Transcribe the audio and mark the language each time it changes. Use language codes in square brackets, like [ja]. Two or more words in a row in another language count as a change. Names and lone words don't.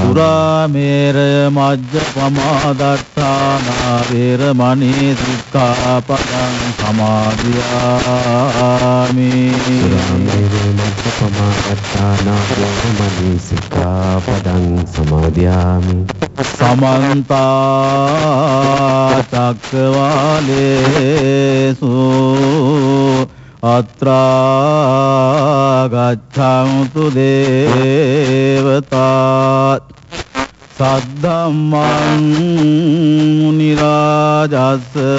[pi] සුරාමේරය මජ්ජපමාදට්ඨානා වේරමණී සික්ඛාපදං සමාදියාමි සුරාමේරය මජ්ජපමාදට්ඨානා වේරමණී සික්ඛාපදං සමාදියාමි සමන්ත චක්කවාලේසු අත්‍රා ගච්ඡන්තු දේවතා සද්ධම්මං මුනි රාජස්